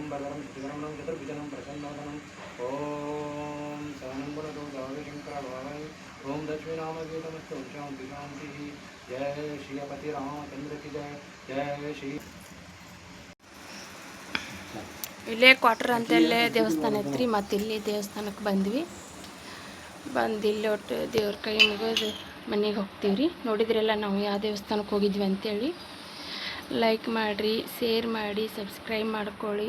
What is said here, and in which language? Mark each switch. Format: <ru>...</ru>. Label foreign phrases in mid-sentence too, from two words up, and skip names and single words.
<sa>वरदं सुवर्णं चतुर्भुजं प्रसन्नवदनं ओम शरणं वरदो शंकर भगवान ओम दक्षिण नाम गीतमस्तु शांति शांति</sa> <hi>जय श्रीपति रामचंद्र की जय जय श्री.</hi> <kn>ಇಲ್ಲೇ ಕ್ವಾರ್ಟರ್ ಅಂತಲ್ಲೇ ದೇವಸ್ಥಾನ ಐತ್ರಿ. ಮತ್ತು ಇಲ್ಲಿ ದೇವಸ್ಥಾನಕ್ಕೆ ಬಂದ್ವಿ. ಬಂದು ಇಲ್ಲಿ ಒಟ್ಟು ದೇವ್ರ ಕೈ ಮುಗಿದು ಮನೆಗೆ ಹೋಗ್ತೀವಿ ರೀ. ನೋಡಿದ್ರೆಲ್ಲ ನಾವು ಯಾವ ದೇವಸ್ಥಾನಕ್ಕೆ ಹೋಗಿದ್ವಿ ಅಂತೇಳಿ. ಲೈಕ್ ಮಾಡಿರಿ, ಶೇರ್ ಮಾಡಿ, ಸಬ್ಸ್ಕ್ರೈಬ್ ಮಾಡ್ಕೊಳ್ಳಿ.</kn>